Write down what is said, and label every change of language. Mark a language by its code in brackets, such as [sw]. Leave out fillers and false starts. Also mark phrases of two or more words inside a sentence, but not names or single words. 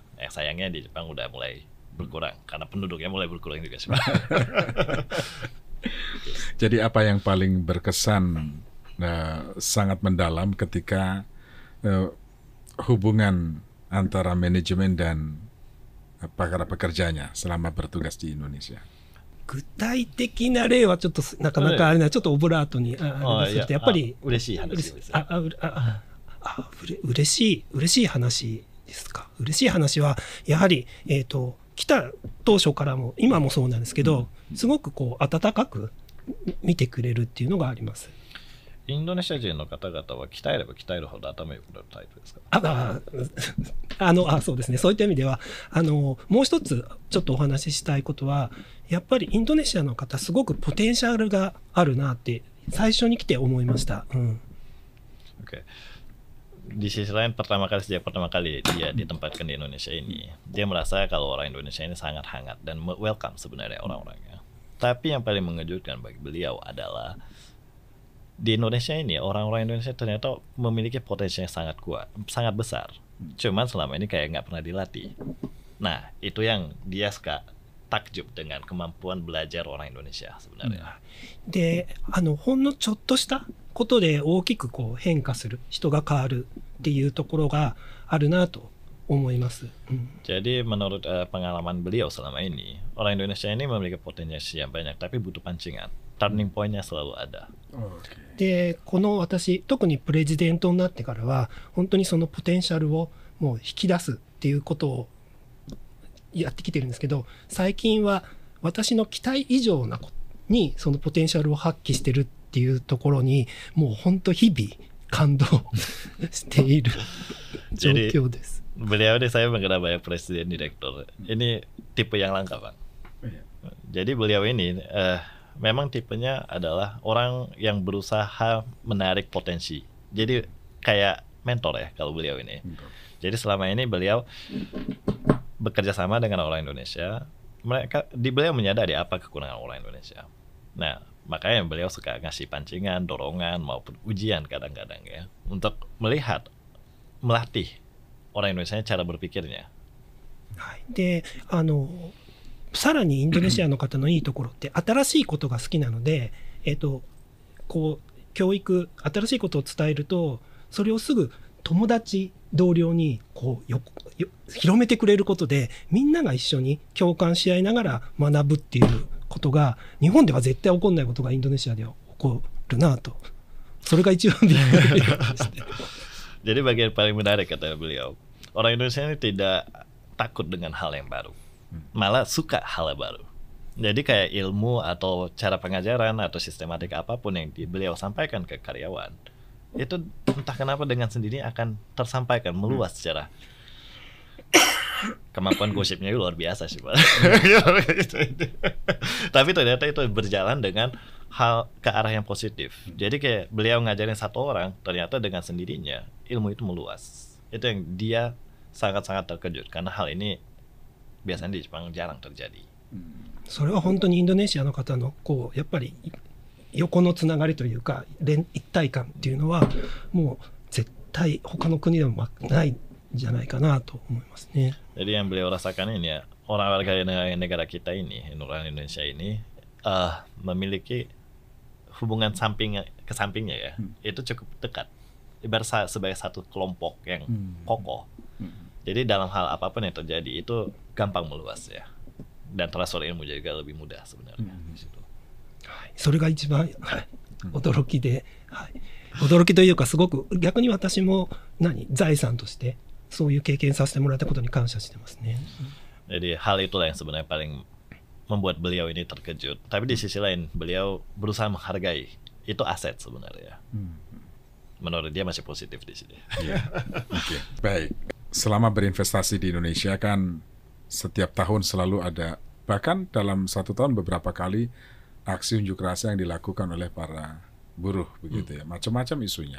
[id] Yang sayangnya di Jepang udah mulai berkurang karena penduduknya mulai berkurang juga sih. Jadi apa yang paling berkesan sangat mendalam ketika hubungan antara manajemen dan para pekerjanya selama bertugas di Indonesia? [ja] 具体的な例はちょっとなかなかあれな、ちょっとオブラートにあれですけど、やっぱり嬉しい話です。嬉しい話ですか。嬉しい話はやはり来た当初からも今もそうなんですけど、すごくこう温かく見てくれるっていうのがあります。インドネシア人の方々は鍛えれば鍛えるほど頭良くなるタイプですか？そうですね。そういった意味ではもう一つちょっとお話ししたいことは、やっぱりインドネシアの方すごくポテンシャルがあるなって最初に来て思いました。 [id] Oke. Di sisi lain sejak pertama kali dia ditempatkan di Indonesia ini, dia merasa kalau orang Indonesia ini sangat hangat dan welcome sebenarnya orang-orangnya. Tapi yang paling mengejutkan bagi beliau adalah di Indonesia ini orang-orang Indonesia ternyata memiliki potensi yang sangat kuat, sangat besar. Cuman selama ini kayak nggak pernah dilatih. Nah, itu yang dia suka takjub dengan kemampuan belajar orang Indonesia sebenarnya. [ja] で、ほんのちょっとしたことで大きくこう変化する、人が変わるっていうところがあるなと思います。 [id] Jadi menurut pengalaman beliau selama ini, orang Indonesia ini memiliki potensi yang banyak, tapi butuh pancingan. [en] Turning point- [id] nya selalu ada. [ja] で、この私、特にプレジデントになってからは、本当にそのポテンシャルをもう引き出すっていうことをやってきてるんですけど、最近は私の期待以上なにそのポテンシャルを発揮してるっていうところに、もう本当日々感動している状況です。 [id] Beliau ini saya mengenal banyak presiden direktur. Ini tipe yang langka, Bang. Jadi beliau ini memang tipenya adalah orang yang berusaha menarik potensi. Jadi kayak mentor ya kalau beliau ini. Jadi selama ini beliau bekerja sama dengan orang Indonesia. Beliau menyadari apa kekurangan orang Indonesia. Nah, makanya beliau suka ngasih pancingan, dorongan maupun ujian kadang-kadang ya untuk melatih orang Indonesia cara berpikirnya. [ja] で、さらにインドネシアの方のいいところって新しいことが好きなので、こう教育、新しいことを伝えるとそれをすぐ友達同僚にこう広めてくれることで、みんなが一緒に共感し合いながら学ぶっていうことが日本では絶対起こんないことがインドネシアでは起こるなと、それが一番びっくりですね。 [id] Jadi bagian paling menarik kata beliau, orang Indonesia ini tidak takut dengan hal yang baru, malah suka hal yang baru. Jadi kayak ilmu atau cara pengajaran atau sistematik apapun yang beliau sampaikan ke karyawan, itu entah kenapa dengan sendiri akan tersampaikan meluas secara kemampuan gosipnya luar biasa sih, Pak. Tapi ternyata itu berjalan dengan hal ke arah yang positif. Jadi kayak beliau ngajarin satu orang, ternyata dengan sendirinya ilmu itu meluas. Itu yang dia sangat-sangat terkejut karena hal ini biasanya di Jepang jarang terjadi. [ja] それは本当にインドネシアの方のこうやっぱり横のつながりというか一体感っていうのはもう絶対他の国でもないんじゃないかなと思いますね。 [id] Jadi yang beliau rasakan ini ya, orang warga negara kita ini, orang Indonesia ini memiliki hubungan ke sampingnya ya, itu cukup dekat. Ibarat sebagai satu kelompok yang kokoh. Jadi dalam hal apapun yang terjadi itu gampang meluas ya. dan transfer ilmu juga lebih mudah sebenarnya di situ. [ja] それが一番、驚きで、驚きというかすごく逆に私も財産としてそういう経験させてもらったことに感謝してますね。 [id] Jadi hal itulah yang sebenarnya paling membuat beliau ini terkejut. Tapi di sisi lain beliau berusaha menghargai itu aset sebenarnya. Menurut dia masih positif di sini. Okay. Baik. Selama berinvestasi di Indonesia kan setiap tahun selalu ada, bahkan dalam satu tahun beberapa kali aksi unjuk rasa yang dilakukan oleh para buruh begitu ya, macam-macam isunya.